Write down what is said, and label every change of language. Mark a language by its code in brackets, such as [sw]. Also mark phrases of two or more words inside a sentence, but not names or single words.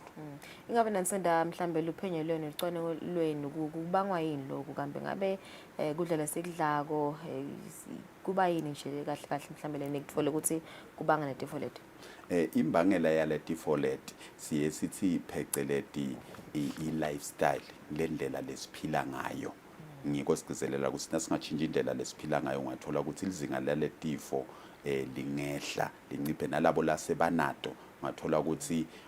[ss] Ingabe nansenda mhlambe luphenyo lwenu licwaningo lwenu kubangwa yini lokho kambe ngabe kudlela sekudlako kuba yini nje kahle kahle mhlambe lenekutfole ukuthi kubanga netifo leti imbangela yale tifo leti siye sithi pheceleti i-lifestyle lendlela lesiphila ngayo ngiko sigcizelela ukuthi nasingachinja indlela lesiphila ngayo ungathola ukuthi izinga laletifo lingehla linciphe nalabo lasebanato ungathola ukuthi